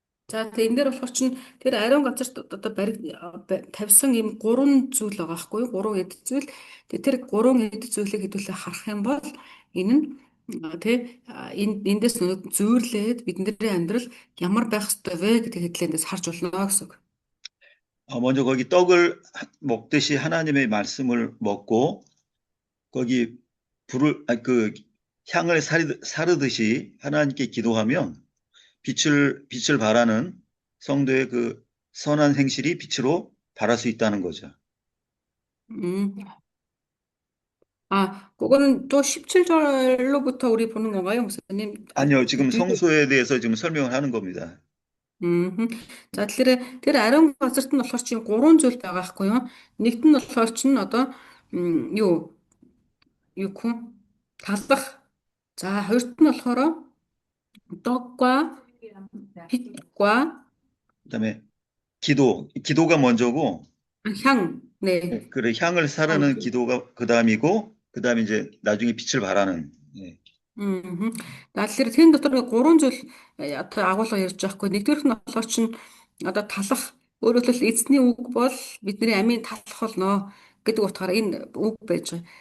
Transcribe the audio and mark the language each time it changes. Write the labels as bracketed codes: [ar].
[mn] За тэгээ энэ дээр болохоор чинь тэр ариун газарт одоо тавьсан ийм гурван зүйл байгаа байхгүй юу? Гурван эд зүйл. Тэгээ тэр гурван эд зүйлийг хэдүүлээ харах юм бол энэ нь эндээс зөөрлээд бидний амьдрал ямар байх ёстой вэ гэдэг хэдлээндээс харж болно гэсэн үг. [ko] 먼저 거기 떡을 먹듯이 하나님의 말씀을 먹고 거기 그 향을 사르듯이 하나님께 기도하면 빛을 발하는 성도의 그 선한 행실이 빛으로 발할 수 있다는 거죠. 음. 그거는 또 17절로부터 우리 보는 건가요, 목사님? 아니요, 지금 성소에 대해서 지금 설명을 하는 겁니다. 음. [mn] За тэгэхээр тэр ариун газарт нь болохоор чинь гурван зүйл байгаа байхгүй юу? Нэгт нь болохоор чинь одоо юу хүн талах. За хоёрт нь болохоор дог과 [ko] 빛과 그다음에 기도가 먼저고 향. 네. 그래 향을 향. 사르는 기도가 그다음이고 그다음에 이제 나중에 빛을 발하는 예. [mn] Тэгэхээр тэн дотор нэг гурван зүйл одоо агуулга ярьж байгаа хгүй. Нэгдүгээрх нь болохоор чинь одоо талах. Өөрөөр хэлбэл эзний үг бол бидний амийн талах болно гэдэг утгаараа энэ үг байж байгаа.